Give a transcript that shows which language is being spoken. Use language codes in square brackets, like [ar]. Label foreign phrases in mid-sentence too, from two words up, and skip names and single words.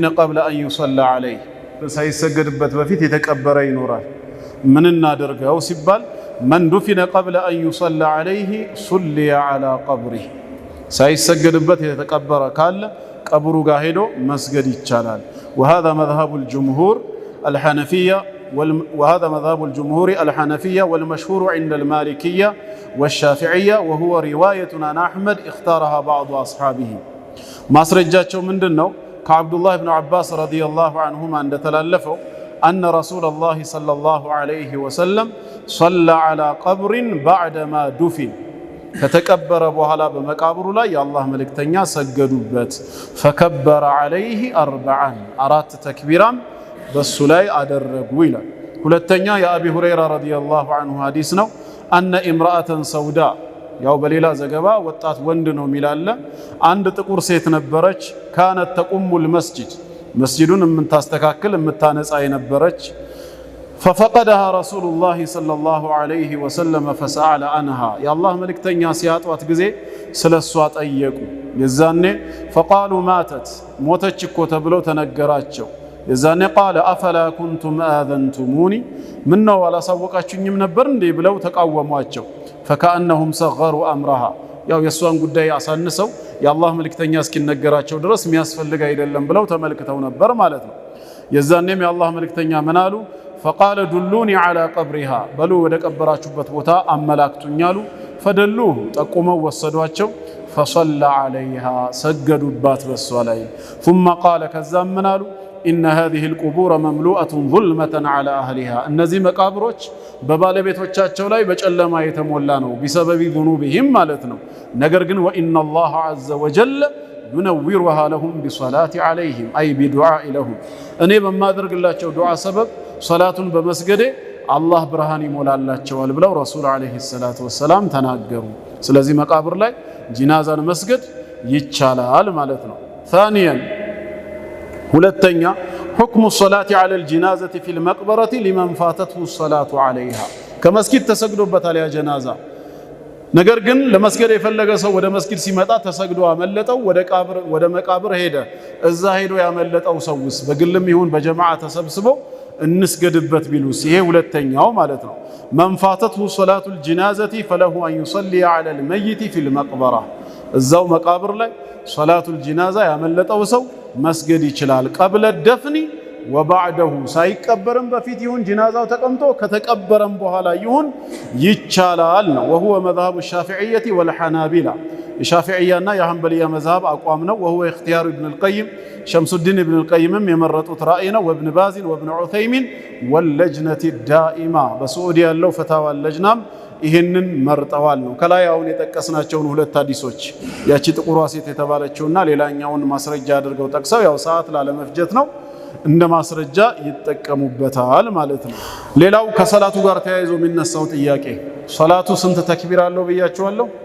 [ar] قبل أن يصلى عليه [am] ሳይሰገድበት በፊት የተቀበረ ይኖራል። ምን እናደርገው ሲባል [ar] من دفن قبل أن يصلى عليه صلي على قبره [am] ሳይሰገድበት የተቀበረ ካለ ቀብሩ ጋር ሄዶ መስገድ ይቻላል። [ar] وهذا مذهب الجمهور الحنفية وهذا مذهب الجمهور الحنفية والمشهور عند المالكية والشافعية وهو رواية عن أحمد اختارها بعض أصحابه. [am] ማስረጃቸው ምንድነው? ከአብዱላህ ኢብኑ አባስ [ar] رضي الله عنهما [am] እንደተላለፈው [ar] أن رسول الله صلى الله عليه وسلم صلى على قبر بعدما دفن [am] ከተቀበረ በኋላ በመቃብሩ ላይ የአላህ መልእክተኛ ሰገዱበት። [ar] فكبر عليه أربعا [am] አራት ተክቢራም በሱ ላይ አደረጉ ይላል። ሁለተኛ የአቢ ሁረይራ [ar] رضي الله عنه [am] ሐዲስ ነው። [ar] أن امرأة سوداء [am] ያው በሌላ ዘገባ ወጣት ወንድ ነው ሚላለ አንድ ጥቁር ሴት ነበረች። [ar] كانت تقوم المسجد [am] መስጂዱን የምታስተካክል የምታነጻ የነበረች [ar] ففقدها رسول الله صلى الله عليه وسلم فسأل عنها يا الله ملكتኛ [am] ሲያጧት ጊዜ ስለሷ ጠየቁ። የዛኔ [ar] فقالوا ماتت [am] ሞተች እኮ ተብለው ተነገራቸው። የዛኔ [ar] قال أفلا كنتم آذنتموني [am] ምነው አላሳወቃችሁኝም ነበር እንዴ ብለው ተቃወሟቸው። [ar] فكأنهم صغروا أمرها [am] ያው የሷን ጉዳይ አሳንሰው የአላህ መልእክተኛ እስኪነገራቸው ድረስ የሚያስፈልግ አይደለም ብለው ተመልክተው ነበር ማለት ነው። የዛኔም የአላህ መልእክተኛ ምን አሉ? [ar] فقال دلوني على قبرها [am] በሉ ወደ ቀበራችሁበት ቦታ አመላክቱኝ አሉ። فدلوه ጠቁመው ወሰዷቸው። [ar] فصلى عليها [am] ሰገዱባት በሷ ላይ [ar] ثم قال [am] ከዛም ምን አሉ? [ar] إن هذه القبور مملوءة ظلمة على أهلها [am] እነዚህ መቃብሮች በባለቤቶቻቸው ላይ በጨለማ የተሞላ ነው [ar] بسبب ذنوبهم [am] ማለት ነው። ነገር ግን [ar] وإن الله عز وجل ينورها لهم بصلاة عليهم أي بدعاء لهم [am] እኔ በማደርግላቸው ዱዓ ሰበብ ሶላቱን በመስገዴ አላህ ብርሃን ይሞላላቸዋል ብለው ረሱል [ar] عليه الصلاة والسلام [am] ተናገሩ። ስለዚህ መቃብር ላይ ጂናዛን መስገድ ይቻላል ማለት ነው። ثانيا ሁለተኛ [ar] حكم الصلاة على الجنازة في المقبرة لمن فاتته الصلاة عليها [am] ከመስጊድ ተሰግዶበታል ያ ጀናዛ። ነገር ግን ለመስገድ የፈለገ ሰው ወደ መስጊድ ሲመጣ ተሰግዶ አመለጠው፣ ወደ መቃብር ሄደ። እዛ ሄዶ ያመለጠው ሰውስ በግልም ይሁን በጀማዓ ተሰብስበው እንስገድበት ቢሉስ? ይሄ ሁለተኛው ማለት ነው። [ar] من فاتته صلاة الجنازة فله أن يصلي على الميت في المقبرة [am] እዛው መቃብር ላይ ሶላቱል ጂናዛ ያመለጠው ሰው መስገድ ይችላል። قبل [ar] الدفن وبعده [am] ሳይቀበርም በፊት ይሁን ጂናዛው ተቀምጦ ከተቀበረም በኋላ ይሁን ይቻላል ነው። [ar] وهو مذهب الشافعية والحنابلة [am] የሻፊዕያና የሐንበልያ መዝሃብ አቋም ነው። [ar] وهو اختيار ابن القيم شمس الدين ابن القيم [am] የመረጡት ራእይ ነው። [ar] وابن باز وابن عثيمين واللجنة الدائمة [am] በሳዑዲ ያለው ፈታዋ ለጅናም ይሄንን መርጠዋል ነው። ከላይ አሁን የጠቀስናቸውን ሁለት ሐዲሶች ያቺ ጥቁሯ ሴት የተባለችውና ሌላኛውን ማስረጃ አድርገው ጠቅሰው ያው ሰዓት ላለመፍጀት ነው እንደ ማስረጃ ይጠቀሙበታል ማለት ነው። ሌላው ከሰላቱ ጋር ተያይዞ የሚነሳው ጥያቄ ሰላቱ ስንት ተክቢር አለው ብያችኋለሁ?